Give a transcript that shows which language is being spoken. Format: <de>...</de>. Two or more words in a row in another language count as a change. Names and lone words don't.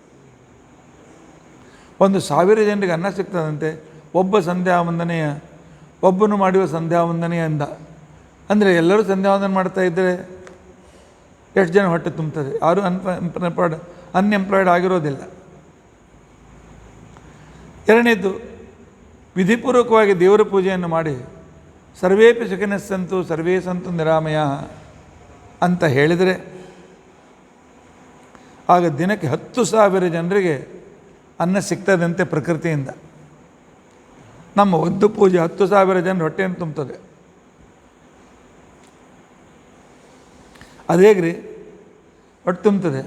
<kn>1,000 ಜನರಿಗೆ ಅನ್ನ ಸಿಗ್ತದಂತೆ ಒಬ್ಬನು ಮಾಡುವ ಸಂಧ್ಯಾವಂದನೆಯಿಂದ. ಅಂದರೆ ಎಲ್ಲರೂ ಸಂಧ್ಯಾವಂದನೆ ಮಾಡ್ತಾ ಇದ್ದರೆ ಎಷ್ಟು ಜನ ಹೊಟ್ಟೆ ತುಂಬ್ತದೆ? ಯಾರೂ ಅನ್ಎಂಪ್ಲಾಯ್ಡ್ ಆಗಿರೋದಿಲ್ಲ. 2ನೇದು ವಿಧಿಪೂರ್ವಕವಾಗಿ ದೇವರ ಪೂಜೆಯನ್ನು ಮಾಡಿ</kn> <sa>सर्वेपि सुखिनस्संतु सर्वे संतु निरामय</sa> <kn>ಅಂತ ಹೇಳಿದರೆ ಆಗ ದಿನಕ್ಕೆ 10,000 ಜನರಿಗೆ ಅನ್ನ ಸಿಗ್ತದಂತೆ ಪ್ರಕೃತಿಯಿಂದ. ನಮ್ಮ ಒಂದು ಪೂಜೆ 10,000 ಜನರ ಹೊಟ್ಟೆಯನ್ನು ತುಂಬ್ತದೆ. ಅದೇಗ್ರಿ ಹೊಟ್ಟೆ ತುಂಬ್ತದೆ.</kn>